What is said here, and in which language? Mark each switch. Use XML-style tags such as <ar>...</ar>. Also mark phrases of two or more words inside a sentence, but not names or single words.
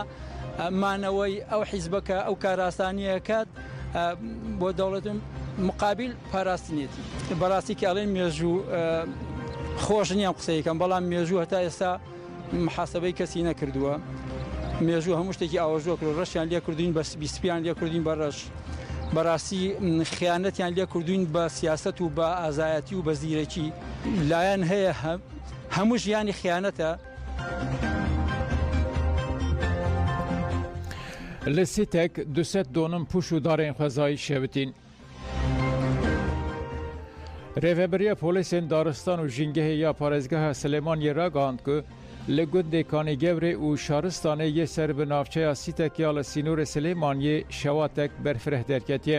<ckb>مانەوەی ئەو حیزبەکە ئەو کاراسانیەکات بۆ دەوڵەت مقابل پاراستنیەتی بەڕاستی کە ئەڵێن مێژوو خۆش نییان قسەیەکەم بەڵام مێژوو هەتا ئێستا محاسبەی کەسی نەکردووە مێژوو هەموو شتێکی ئاوەژۆ کرد ڕەشیان لێ کردوین بە بیسپیان لێ کردوین بە ڕەش بەڕاستی خیانەتیان لێ کردوین بە سیاست و بە ئازایەتی و بە زیرەکی لایەن هەیە هەموو ژیانی خیانەتە</ckb> <ku>Li Sîtek 200 donên pûş û darên xwezayî şevitin. Rêveberiya polîsên daristan û jîngehê ya parêzgeha Silêmaniyê ragihand ku li gundê Kanîgevrê û Şaristanê yê ser bi navçeya Sîtek ya li Sînorê Silêmaniyê şewatek berfireh derketiye.</ku>